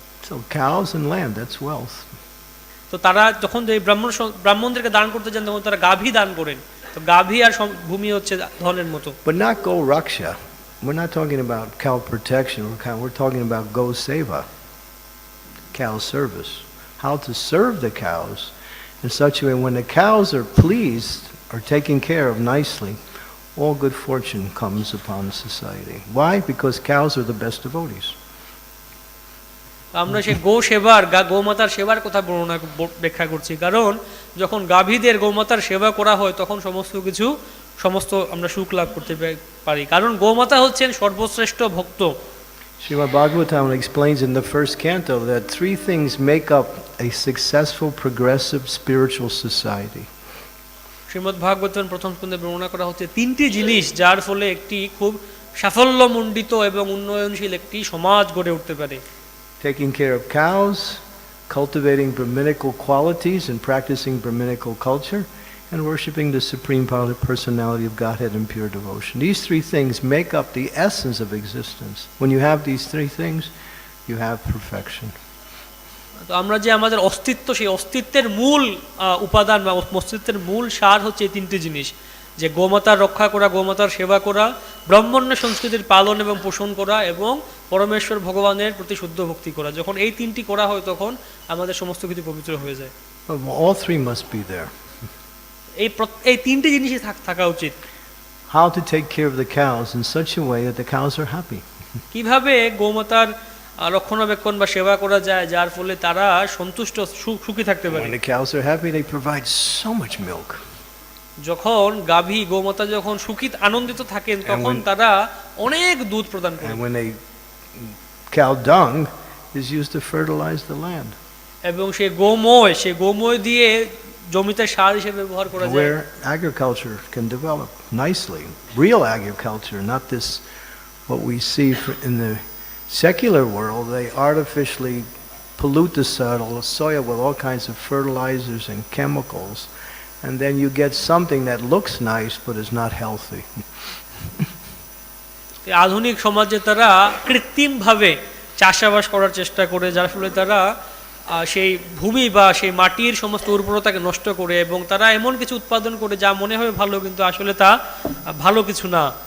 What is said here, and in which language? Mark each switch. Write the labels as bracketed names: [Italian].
[English] so cows and land, that's wealth. [Bangla] তো তারা যখন এই ব্রাহ্মণদেরকে দান করতে চান তখন তারা গাভী দান করেন। তো গাভী আর ভূমি হচ্ছে ধনের মতো। [English] But not go raksha. We're not talking about cow protection. We're talking about go seva, cow service. How to serve the cows in such a way when the cows are pleased or taken care of nicely, all good fortune comes upon society. Why? Because cows are the best devotees. [Bangla] আমরা সেই গো সেবার গোমাতার সেবার কথা বর্ণনা ব্যাখ্যা করছি, কারণ যখন গাভীদের গোমাতার সেবা করা হয় তখন সমস্ত আমরা সুখ লাভ করতে পারি, কারণ গোমাতা হচ্ছেন সর্বশ্রেষ্ঠ ভক্ত। [English] Srimad Bhagavatam explains in the first canto that three things make up a successful, progressive spiritual society. [Bangla] Shrimad Bhagavatam প্রথম স্কন্ধে বর্ণনা করা হচ্ছে তিনটি জিনিস যার ফলে একটি খুব সাফল্যমণ্ডিত এবং উন্নয়নশীল একটি সমাজ গড়ে উঠতে পারে। [English] Taking care of cows, cultivating Brahminical qualities and practicing Brahminical culture, and worshiping the Supreme Personality of Godhead in pure devotion. These three things make up the essence of existence. When you have these three things, you have perfection. [Bangla] তো আমরা যে আমাদের অস্তিত্ব, সেই অস্তিত্বের মূল উপাদান বা অস্তিত্বের মূল সার হচ্ছে এই তিনটি জিনিস, যে গোমাতার রক্ষা করা, গোমাতার সেবা করা, ব্রাহ্মণ্য সংস্কৃতির পালন এবং পোষণ করা এবং পরমেশ্বর ভগবানের প্রতি শুদ্ধ ভক্তি করা। যখন এই তিনটি করা হয় তখন আমাদের সমস্ত কিছু পবিত্র হয়ে যায়। [English] All three must be there. [Bangla] এই তিনটি জিনিসই থাকা উচিত। [English] How to take care of the cows in such a way that the cows are happy. [Bangla] কিভাবে গোমাতার রক্ষণাবেক্ষণ বা সেবা করা যায় যার ফলে তারা সন্তুষ্ট সুখী থাকতে পারে। [English] When the cows are happy, they provide so much milk. [Bangla] যখন গাভী গোমাতা যখন সুখী আনন্দিত থাকেন তখন তারা অনেক দুধ প্রদান করেন। [English] And when cow dung is used to fertilize the land. [Bangla] এবং সেই গোময় দিয়ে জমিতে সার হিসেবে ব্যবহার করা যায়। [English] Where agriculture can develop nicely, real agriculture, not this what we see in the secular world. They artificially pollute the soil with all kinds of fertilizers and chemicals, and then you get something that looks nice but is not healthy. [Bangla] আধুনিক সমাজে তারা কৃত্রিমভাবে চাষাবাস করার চেষ্টা করে, যার ফলে তারা সেই ভূমি বা সেই মাটির সমস্ত উর্বরতাকে নষ্ট করে এবং তারা এমন কিছু উৎপাদন করে যা মনে হয় ভালো কিন্তু আসলে তা ভালো কিছু না।